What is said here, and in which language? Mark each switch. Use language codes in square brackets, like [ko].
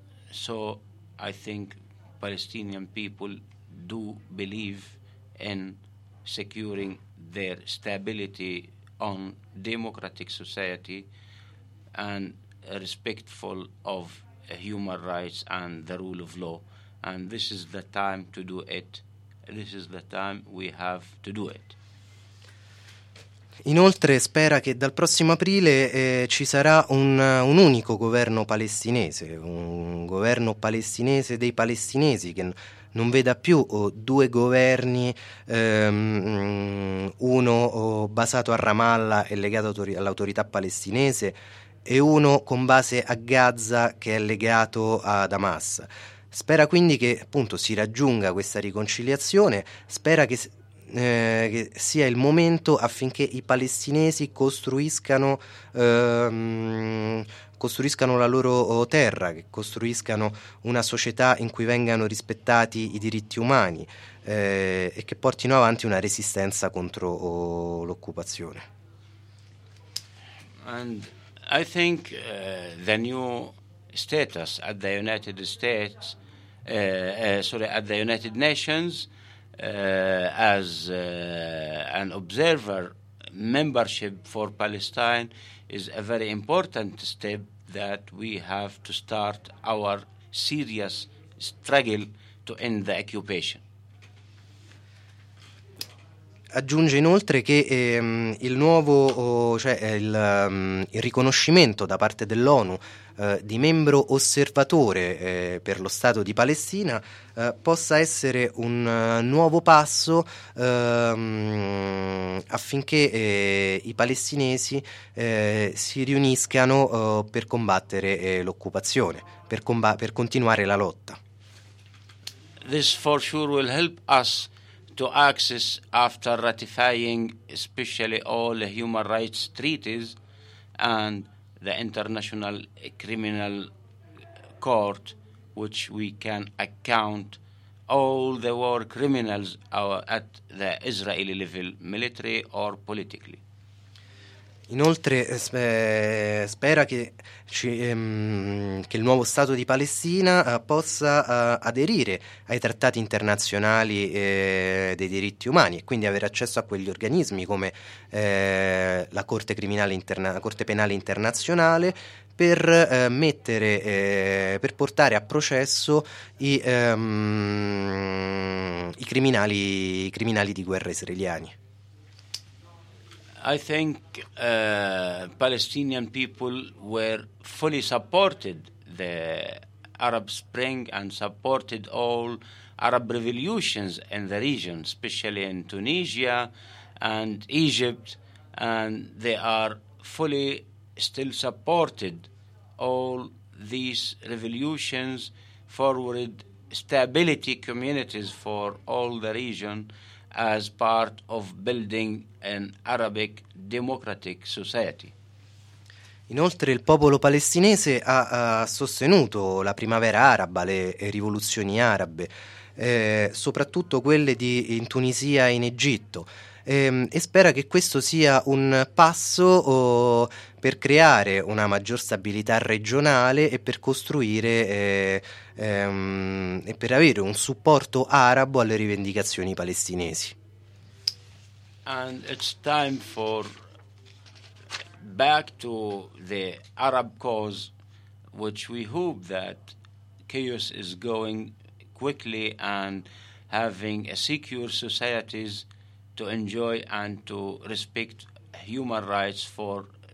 [en] So I think Palestinian people do believe in securing their stability on democratic society and respectful of human rights and the rule of law. And this is the time to do it. This is the time we have to do it. [it] Inoltre spera che dal prossimo aprile ci sarà un unico governo palestinese, un governo palestinese dei palestinesi che non veda più due governi, uno basato a Ramallah e legato all'autorità palestinese e uno con base a Gaza che è legato ad Hamas. Spera quindi che appunto si raggiunga questa riconciliazione, spera che sia il momento affinché i palestinesi costruiscano la loro terra, che costruiscano una società in cui vengano rispettati i diritti umani e che portino avanti una resistenza contro l'occupazione. [en] And I think the new status at the United States at the United Nations as an observer membership for Palestine is a very important step that we have to start our serious struggle to end the occupation. [it] Aggiunge inoltre che il nuovo il riconoscimento da parte dell'ONU di membro osservatore per lo Stato di Palestina possa essere un nuovo passo affinché i palestinesi si riuniscano per combattere l'occupazione, per continuare la lotta. [en] This for sure will help us to access, after ratifying especially all human rights treaties and the International Criminal Court, which we can account all the war criminals at the Israeli level, military or politically. [it] Inoltre spera che, che il nuovo Stato di Palestina possa aderire ai trattati internazionali dei diritti umani e quindi avere accesso a quegli organismi come la Corte Criminale la Corte Penale Internazionale per mettere per portare a processo i criminali di guerra israeliani. [en] I think Palestinian people were fully supported the Arab Spring and supported all Arab revolutions in the region, especially in Tunisia and Egypt, and they are fully still supported all these revolutions forward stability communities for all the region as part of building an Arabic democratic society. [it] Inoltre il popolo palestinese ha sostenuto la primavera araba, le rivoluzioni arabe, soprattutto quelle in Tunisia e in Egitto, e spera che questo sia un passo per creare una maggior stabilità regionale e per costruire e per avere un supporto arabo alle rivendicazioni palestinesi. [en] And it's time for back to the Arab cause, which we hope that chaos is going quickly and having a secure societies to enjoy and to respect human rights for